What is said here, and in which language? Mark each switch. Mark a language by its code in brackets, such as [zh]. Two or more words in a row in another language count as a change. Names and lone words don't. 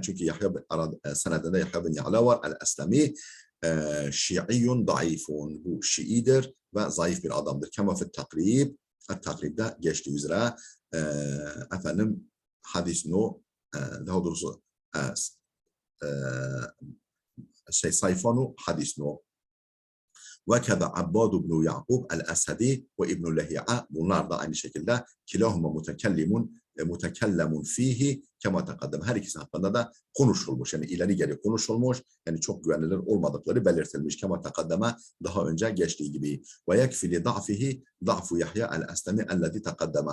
[tr] Çünkü senedinde Yahya bin Ya'la var. El-Eslami [ar] شيعي ضعيف. [tr] Bu Şiidir ve zayıf bir adamdır. [ar] كما في التقريب. [tr] Takribde geçtiği üzere efendim hadis no daha doğrusu sayfanu hadis no [ar] وَكَذَا عَبَّادُ بْنُ يَعْقُوب الْأَسَدِي وَإِبْنُ لَهِيَعَ [tr] bunlar da aynı şekilde [ar] كلاهما متكلم فيه كما تقدم. [tr] Her ikisi hakkında da konuşulmuş. Yani ileri geri konuşulmuş. Yani çok güvenilir olmadıkları belirtilmiş. [ar] كما تقدم [tr] daha önce geçtiği gibi. [ar] ويكفي في ضعفه ضعف يحيى الأسلمي الذي تقدم.